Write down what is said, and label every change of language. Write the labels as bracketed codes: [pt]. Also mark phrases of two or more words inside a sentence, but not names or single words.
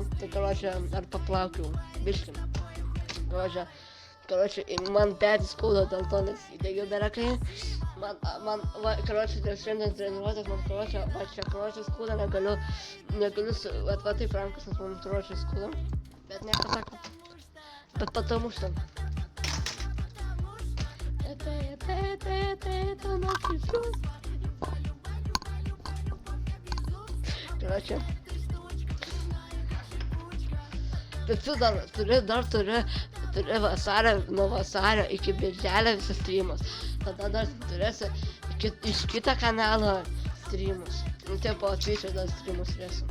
[lt] Tai karočią, ar paplaukiau, biškim. Karočią, man petį skauda dėl to, nes įdegiau berekai. Karočią, dėl šiandien treniruotės, man karočią, va čia karočią skauda, negaliu va taip rankas, nes man karočią skauda, bet nieko sako. [ru] Bet потому что... Это напишу. Короче. [lt] Bet tu turi vasario, nuo vasario iki birželio visas streamus. Tada dar turėsi iš kito kanalo streamus. Nu, tie po Twitch'o dar streamus turėsi.